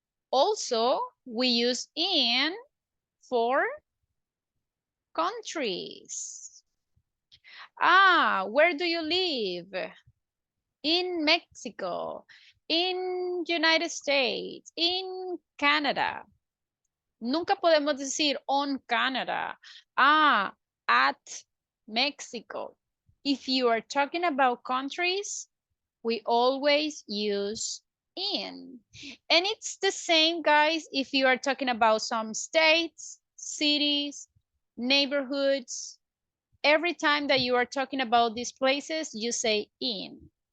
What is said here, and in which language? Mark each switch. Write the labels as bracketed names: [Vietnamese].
[English] Also, we use in for countries. Where do you live? In Mexico, in United States, in Canada. [Spanish] Nunca podemos decir on Canada. [English] At Mexico. If you are talking about countries, we always use in. And it's the same, guys, if you are talking about some states, cities, neighborhoods. Every time that you are talking about these places, you say in.